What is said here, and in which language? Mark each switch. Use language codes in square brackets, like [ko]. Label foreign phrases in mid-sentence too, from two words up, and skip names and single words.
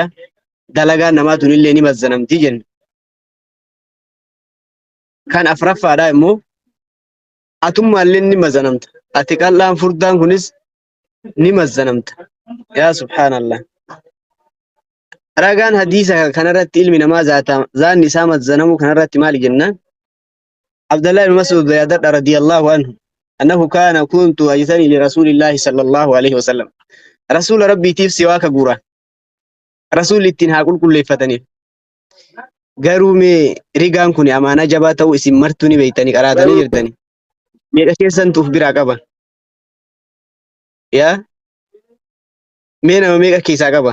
[om] Dalagaan namaa tunillee ni mazzanamtii jenna. Kan afraffaadhaa immoo atummaallee ni mazzanamta. Ati qal'aan furdaan kunis ni mazzanamta. [ar] يا سبحان الله. [om] Ragaan hadiisa kanarratti ilmi namaa zaanni isaa mazzanamu kanarratti maali jennaan? [ar] Abdullah ibn Mas'ud yaadadha رضي الله عنه أنه كان كنت أجتني لرسول الله صلى الله عليه وسلم. [om] Rasuula rabbiitiif siwaaka guura. Rasuulli ittiin haa qulqulleeffataniif. Garuu mee rigaan kun amaanaa jabaa ta'uu isin martuu ni beektanii qaraatanii jirtani. Meeqa keessan tuuf biraa qaba? Yaa? Mee nama meeqa keessaa qaba?